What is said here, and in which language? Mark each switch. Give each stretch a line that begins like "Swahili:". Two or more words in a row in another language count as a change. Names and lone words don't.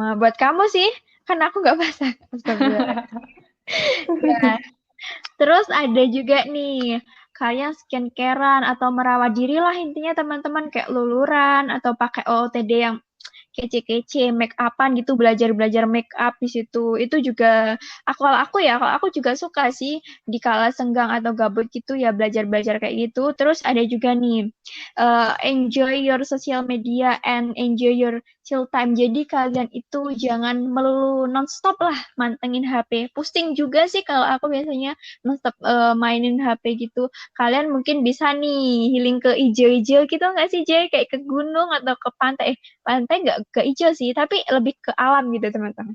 Indonesian: Buat kamu sih, kan aku nggak masak. Astagfirullah. Ya, terus ada juga nih, kalian skincarean atau merawat diri lah intinya teman-teman kayak luluran atau pakai OOTD yang kece-kece, make upan gitu, belajar-belajar
English: make up
Indonesian: di situ. Itu juga kalau aku ya, kalau aku juga suka sih di kala senggang atau gabut gitu ya belajar-belajar kayak gitu. Terus ada juga nih
English: enjoy your social media and enjoy your chill time.
Indonesian: Jadi kalian itu jangan melulu nonstop lah mantengin HP. Pusing juga sih kalau aku biasanya nonstop mainin HP gitu. Kalian mungkin bisa nih healing ke ijo-ijo gitu nggak sih Jay? Kayak ke gunung atau ke pantai. Pantai nggak ke ijo sih, tapi lebih ke alam gitu teman-teman.